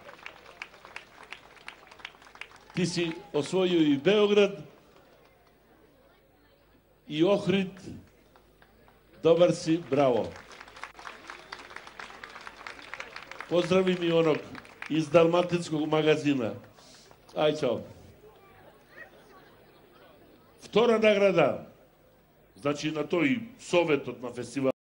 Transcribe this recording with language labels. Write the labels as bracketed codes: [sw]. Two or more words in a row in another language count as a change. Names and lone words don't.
[sr] Ti si osvojio i Beograd, i Ohrid. Dobar si, bravo. Pozdravi mi onog iz Dalmatinskog magazina. Aj, čao. [mk] Втора награда, значи на тој советот на фестивал